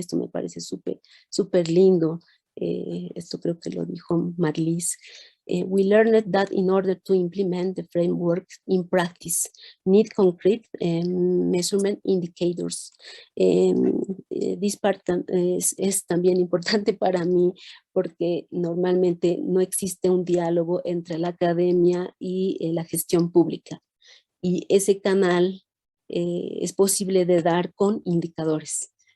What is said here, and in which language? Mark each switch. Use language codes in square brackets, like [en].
[es] Esto me parece súper lindo. Esto creo que lo dijo Marlis. [en] We learned that in order to implement the framework in practice, need concrete measurement indicators. This part [es] es también importante para mí porque normalmente no existe un diálogo entre la academia y la gestión pública. Y ese canal es posible de dar con indicadores.